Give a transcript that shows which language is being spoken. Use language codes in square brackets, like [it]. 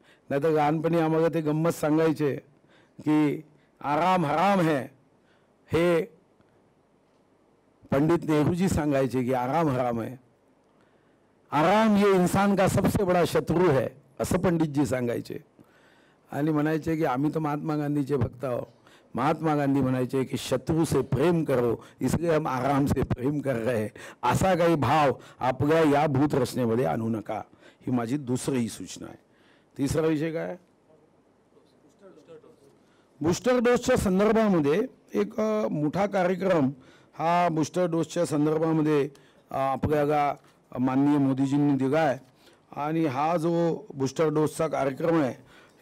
[mr] नाही तर लहानपणी आम्हाला ते गंमत सांगायचे की [hi] आराम हराम है, [mr] हे पंडित नेहरूजी सांगायचे की आराम हराम है, [hi] आराम ये इंसान का सबसे बड़ा शत्रु है, [mr] असं पंडितजी सांगायचे. आणि म्हणायचे की आम्ही तर महात्मा गांधीचे भक्त आहोत. महात्मा गांधी म्हणायचे की [hi] शत्रु से प्रेम करो, इसलिए हम आराम से प्रेम कर रहे हैं. [mr] असा काही भाव आपल्या या भूत रचनेमध्ये आणू नका, ही माझी दुसरी सूचना आहे. तिसरा विषय काय? बूस्टर डोसच्या संदर्भामध्ये एक मोठा कार्यक्रम हा बूस्टर डोसच्या संदर्भामध्ये आपल्याला माननीय मोदीजींनी दिला आहे. आणि हा जो बूस्टर डोसचा कार्यक्रम आहे